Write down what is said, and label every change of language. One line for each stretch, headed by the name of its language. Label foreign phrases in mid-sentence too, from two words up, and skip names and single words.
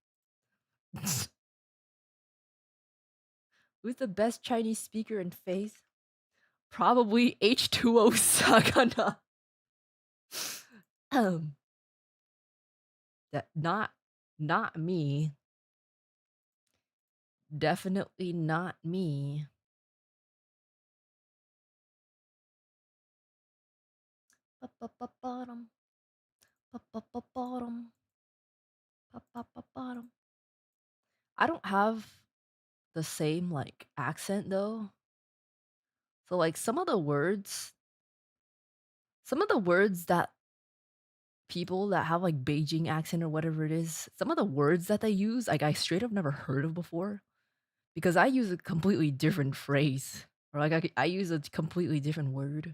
English: Who's the best Chinese speaker in face? Probably H2O Sagana. That not me. Definitely not me. Ba-ba-ba-bottom. Ba-ba-ba-bottom. Ba-ba-ba-bottom. I don't have the same like accent though. So like some of the words that people that have like Beijing accent or whatever it is, some of the words that they use, like I straight up never heard of before because I use a completely different phrase or like I use a completely different word.